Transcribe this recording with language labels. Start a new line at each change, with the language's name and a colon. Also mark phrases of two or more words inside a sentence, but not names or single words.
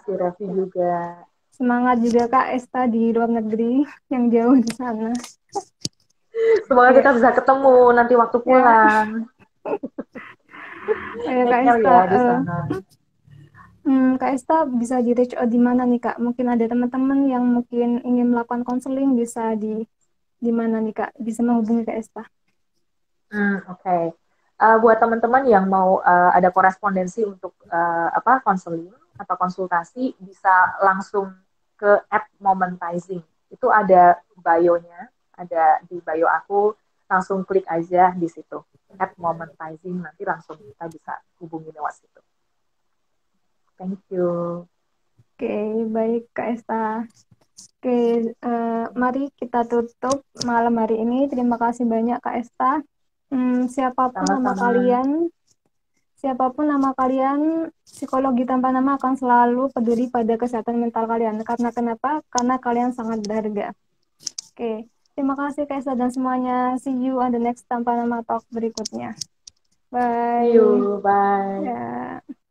Indonesian: kasih Revi juga. semangat juga Kak Esta di luar negeri yang jauh di sana. Semoga Ya, kita bisa ketemu nanti waktu ya, pulang. ya Take Kak care Esta. ya di sana. Kak Esta bisa di
English: reach out
Indonesian: di mana nih Kak? Mungkin ada teman-teman yang mungkin ingin melakukan konseling bisa di mana nih Kak? Bisa menghubungi Kak Esta. Oke. Buat teman-teman yang mau ada korespondensi untuk apa konseling atau konsultasi bisa langsung ke @momentizing. Itu ada bio-nya, ada di bio aku, langsung klik aja di situ. @momentizing nanti langsung kita bisa hubungi lewat situ.
English: Thank you.
Indonesian: Oke, baik Kak Esta. Oke, mari kita tutup malam hari ini. Terima kasih banyak Kak Esta. Siapapun nama Sama-sama. kalian, siapapun nama kalian, psikologi tanpa nama akan selalu peduli pada kesehatan mental kalian. Karena kenapa? Karena kalian sangat berharga. Oke, terima kasih Kak Esta dan semuanya.
English: See you on the next tanpa nama talk berikutnya. See Bye. you. Bye.
Indonesian: Ya.